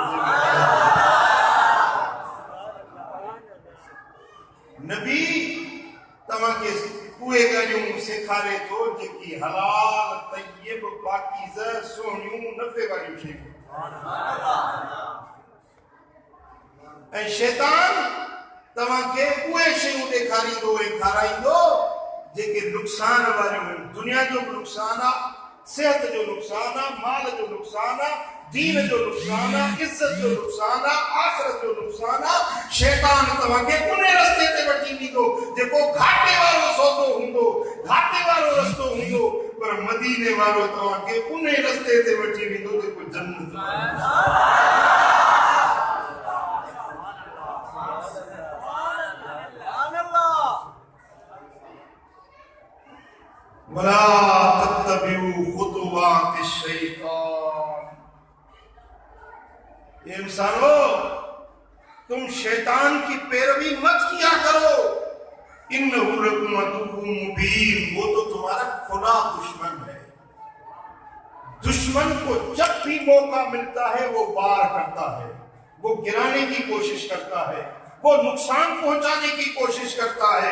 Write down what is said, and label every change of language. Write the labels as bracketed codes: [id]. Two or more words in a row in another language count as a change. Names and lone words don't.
[sd] नबी तव्हांखे उहे ॻाल्हियूं सेखारे थो जेकी हलाल तय्यब पाकीज़ सुहिणियूं नफ़े वारियूं शयूं। ऐं शैतान तव्हांखे उहे शयूं ॾेखारींदो ऐं खाराईंदो जेके नुक़सान वारियूं आहिनि। दुनिया जो बि नुक़सान आहे, सेहत जो नुक़सान आहे, माल जो नुक़सान आहे, دین جو نقصان ہے، عزت جو نقصان ہے، آخرت جو نقصان ہے، شیطان تمہیں انہیں رستے تے وٹی ویندو جيڪو گھاٽي وارو سودو هوندو، گھاٽي وارو رستو هوندو، پر مدینے وارو تمہیں انہیں رستے تے وٹی ویندو جيڪو جنت [ar] ولا تتبعوا خطوات الشیطان. [ur] اے انسانو، تم شیطان کی پیروی مت کیا کرو. [ar] انہ لکم عدو مبین، [ur] وہ تو تمہارا کھلا دشمن ہے. دشمن کو جب بھی موقع ملتا ہے وہ وار کرتا ہے، وہ گرانے کی کوشش کرتا ہے، وہ نقصان پہنچانے کی کوشش کرتا ہے.